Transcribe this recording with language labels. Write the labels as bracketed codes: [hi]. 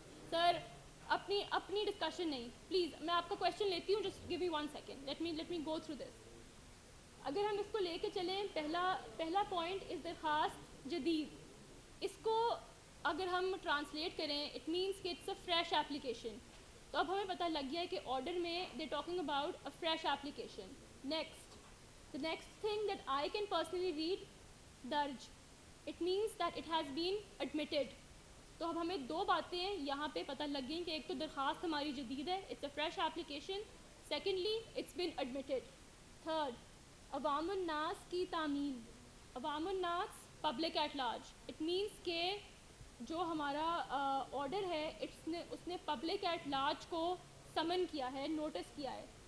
[ur] سر اپنی ڈسکشن نہیں, پلیز میں آپ کا کویشچن لیتی ہوں, [en] Just give me 1 second, let me go through this. [ur] اگر ہم اس کو لے کے چلیں, پہلا پوائنٹ از درخواست جدید. اس کو اگر ہم ٹرانسلیٹ کریں, [en] It means کہ it's a fresh application. [ur] تو اب ہمیں پتہ لگ گیا ہے کہ آرڈر میں [en] They talking about a fresh application. Next, the next thing that I can personally read, درج. It means that it has been admitted. [ur] تو اب ہمیں دو باتیں یہاں پہ پتہ لگ گئیں کہ ایک تو درخواست ہماری جدید ہے, [en] It's a fresh application. Secondly it's been admitted. Third, [ur] عوام الناس کی تعمیل. عوام الناس public at large. [en] it means [ur] کہ جو ہمارا آرڈر ہے اس نے پبلک ایٹ لارج کو سمن کیا ہے, نوٹس کیا ہے.